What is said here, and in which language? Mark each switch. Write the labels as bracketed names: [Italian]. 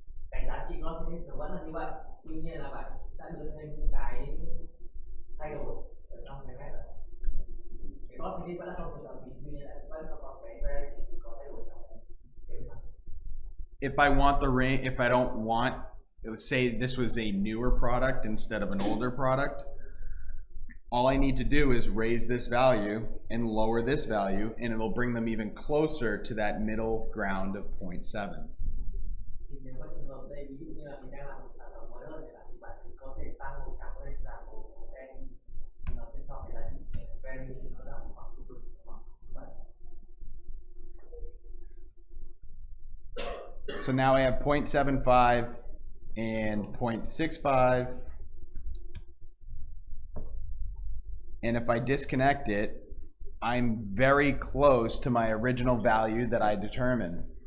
[Vietnamese] Cái giá trị glossiness nó vẫn là như vậy, tuy nhiên là bạn đã đưa thêm những cái thay đổi ở trong cái map này. Cái glossiness vẫn là 0.8 tuy nhiên vẫn có cái variation có thay đổi trong cái mặt. [English] If I want the range, if I don't want, let's say this was a newer product instead of an older product, all I need to do is raise this value and lower this value, and it'll bring them even closer to that middle ground of 0.7. [Vietnamese] Nếu có trường hợp đây, ví dụ như là mình đang làm một sản phẩm mới hơn thì bạn có thể tăng màu trắng lên giảm màu đen, nó sẽ cho cái giá trị variation nó ra khoảng khu vực khoảng vậy. [English] So now I have 0.75 and 0.65, and if I disconnect it, I'm very close to my original value that I determined.